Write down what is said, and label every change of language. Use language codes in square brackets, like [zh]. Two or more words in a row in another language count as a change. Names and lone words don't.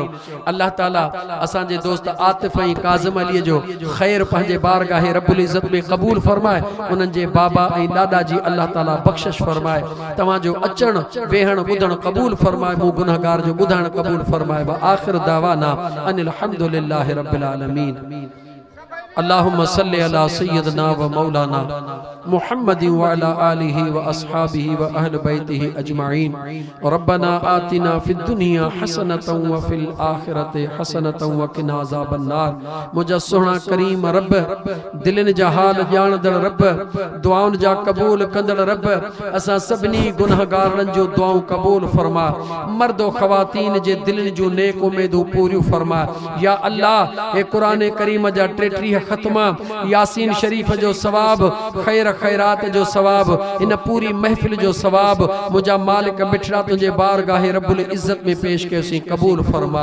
[sd] अल्लाह ताला असांजे दोस्त आतिफ़ ऐं काज़िम अलीअ जो ख़ैर पंहिंजे बारगाह [ar] رب العزة [sd] में क़बूल फरमाए। उन्हनि जे बाबा ऐं ॾाॾा जी अल्लाह ताला बख़्शिश फरमाए। तव्हांजो अचणु वेहण ॿुधणु क़बूल फरमाए, मूं गुनहगार जो ॿुधणु क़बूल फरमाए। [ar] آخر دعوانا أن الحمد لله رب العالمين. اللهم صل على سيدنا ومولانا محمد وعلى آله وأصحابه وأهل بيته أجمعين. ربنا آتنا في الدنيا حسنة وفي الآخرة حسنة وقنا عذاب النار. [sd] मुझा सोहना करीम रब, दिलन जा हाल ॼाणदड़ रब, दुआउन जा कबूल कंदड़ रब, असां सभिनी गुनहगारन जो दुआऊं कबूल फरमा। मर्दो ख़वातीन जे दिलन जो नेक उम्मीदूं पूरियूं फरमा। या अल्लाह ए कुरान करीम जा 33 ख़त्मा, यासीन शरीफ जो सवाब, खैर खैरात जो सवाब, इन पूरी महफिल जो सवाब मुझा मालिक बिठड़ा तुझे बारगाह [ar] رب العزة [sd] में पेश कयोसीं, कबूल फरमा।